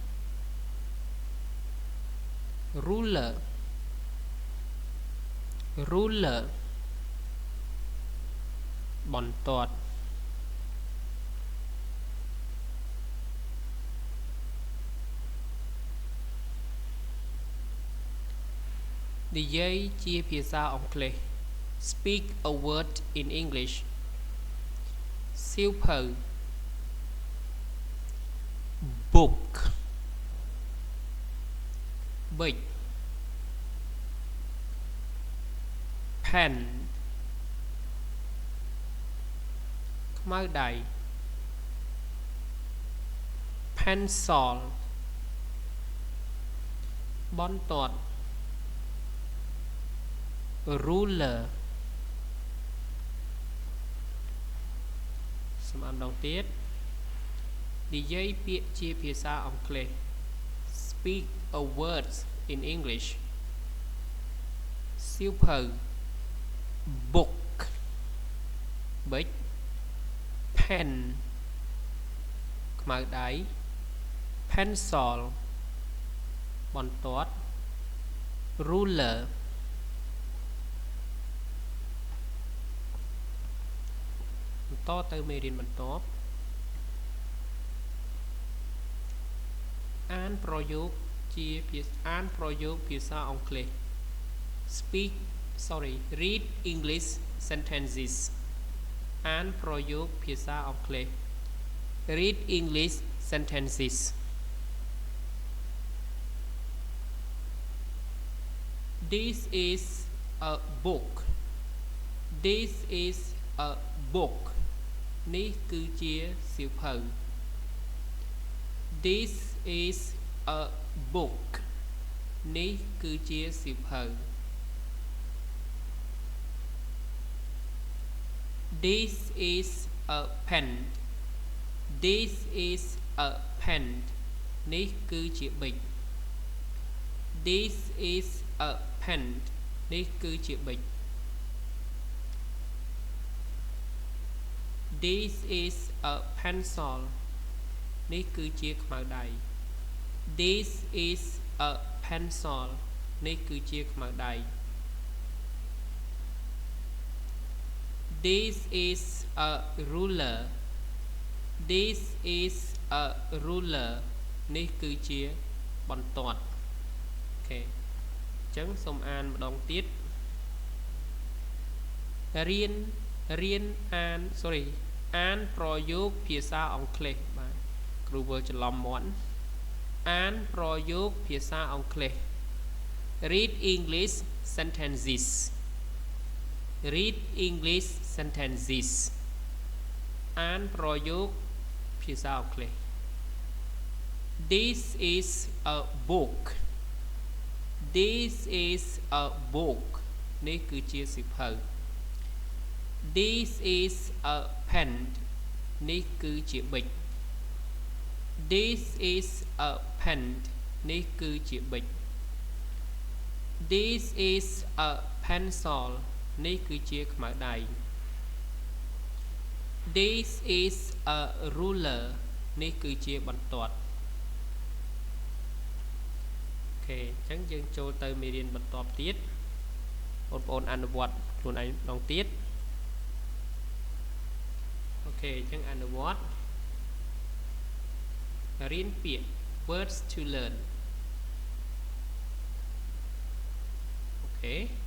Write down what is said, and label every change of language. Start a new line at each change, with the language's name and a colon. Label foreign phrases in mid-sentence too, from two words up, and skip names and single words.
English: ruler ruler បន្ទាត់ និយា
Khmer: យជាភាសាអង់គ្លេស
English: speak a word in English សៀវភៅ book ប៊ិច pen ខ្មៅដៃ pencil បន្ទាត់ ruler
Khmer: សំអានដងទៀតនិយាយពាក្យជាភាសាអង់គ្លេស
English: speak a words in English សៀវភៅ book ប៊ិច pen ខ្មៅដៃ pencil បន្ទាត់ ruler
Khmer: បន្តទៅមេរៀនបន្ទាប់អានប្រយោគភាសាអង់គ្លេស
English: read English sentences
Khmer: អានប្រយោគភាសាអង់គ្លេស
English: read English sentences This is a book This is a book
Khmer: នេះគឺជាសៀវភៅ
English: This is a book
Khmer: នេះគឺជាសៀវភៅ
English: This is a pen This is a pen
Khmer: នេះគឺជាប៊ិច
English: This is a pen
Khmer: នេះគឺជាប៊ិច
English: This is a pencil
Khmer: នេះគឺជាខ្មៅដៃ
English: This is a pencil
Khmer: នេះគឺជាខ្មៅដៃ
English: This is a ruler This is a ruler
Khmer: នេះគឺជាបន្ទាត់អូខេអញ្ចឹងសូមអានម្ដងទៀត រៀនអានប្រយោគភាសាអង់គ្លេសបាទគ្រូធ្វើច្រឡំមាត់អា នប្រយោគភាសាអង់គ្លេស
English: read English sentences read English sentences អាន
Khmer: ប្រយោគភាសាអង់គ្លេស
English: This is a book This is a book
Khmer: នេះគឺជាសៀវភៅ
English: This is a pen
Khmer: នេះគឺជាប៊ិច
English: This is a pen
Khmer: នេះគឺជាប៊ិច
English: This is a pencil
Khmer: នេះគឺជាខ្មៅដៃ
English: This is a ruler
Khmer: នេះគឺជាបន្ទាត់អូខេអញ្ចឹងយើងចូលទៅមេរៀនបន្ទាប់ទៀតបងប្អូនអនុវត្តខ្លួនឯងម្ដងទៀតអូខេអញ្ចឹងអនុវត្តរៀនពាក្យ
English: words to learn
Khmer: អូខេ